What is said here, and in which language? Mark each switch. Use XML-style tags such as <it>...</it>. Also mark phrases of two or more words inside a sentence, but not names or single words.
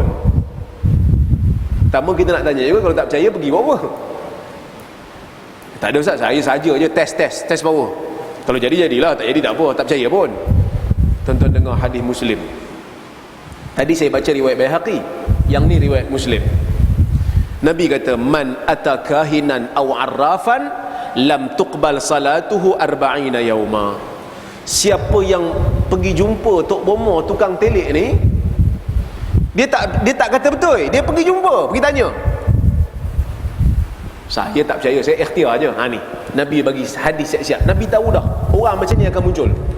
<ms>Pertama kita nak tanya juga, kalau tak percaya pergi buat apa? Tak ada ustaz, saya saja je</ms> <en>test power.</en> <ms>Kalau jadi jadilah, tak jadi tak apa, tak percaya pun. Tuan-tuan dengar hadis Muslim. Tadi saya baca riwayat Baihaqi, yang ni riwayat Muslim. Nabi kata,</ms> <ar>man atakahinan aw arrafan lam tuqbal salatuhu 40 yauma.</ar> <ms>Siapa yang pergi jumpa Tok Bomo tukang telik ni, dia tak kata betul, dia pergi jumpa, pergi tanya, saya tak percaya, saya ikhtiar aje. Ha ni Nabi bagi hadis siap-siap. Nabi tahu dah orang macam ni akan muncul.</ms>